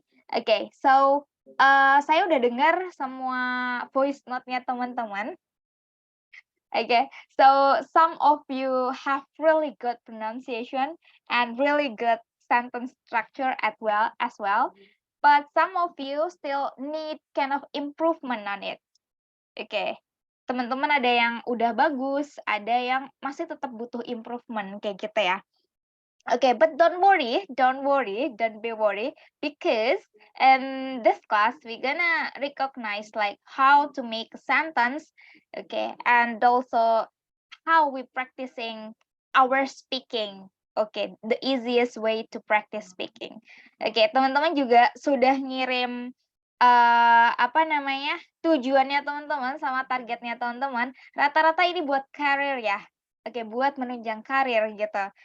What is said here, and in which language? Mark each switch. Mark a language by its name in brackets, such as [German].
[Indonesian] Okay, so saya udah dengar semua voice note-nya teman-teman. [English] Okay, so some of you have really good pronunciation and really good sentence structure as well, but some of you still need kind of improvement on it. [Indonesian] Oke, teman-teman ada yang udah bagus, ada yang masih tetap butuh improvement kayak gitu ya. [English] Okay, but don't be worried, because in this class we're gonna recognize like how to make a sentence, okay, and also how we practicing our speaking. Okay, the easiest way to practice speaking. [Indonesian] Okay, teman-teman juga sudah ngirim apa namanya, tujuannya teman-teman sama targetnya teman-teman, rata-rata ini buat karir ya. Oke, buat menunjang karir gitu.